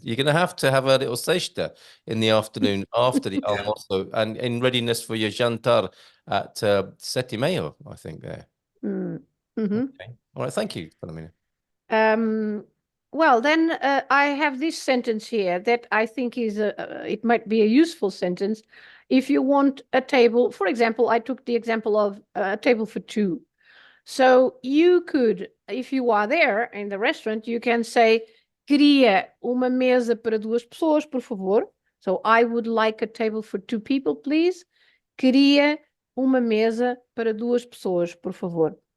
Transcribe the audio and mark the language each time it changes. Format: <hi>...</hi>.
<en>You're going to have a little siesta in the afternoon after the almuerzo and in readiness for your jantar at 7:30, I think there. Okay. All right, thank you, Filomena. Well, then I have this sentence here that I think is it might be a useful sentence. If you want a table, for example, I took the example of a table for two. So you could, if you are there in the restaurant, you can say,</en> <pt>queria uma mesa para duas pessoas, por favor.</pt> <en>So I would like a table for 2 people, please.</en> <pt>Queria uma mesa para duas pessoas, por favor.</pt>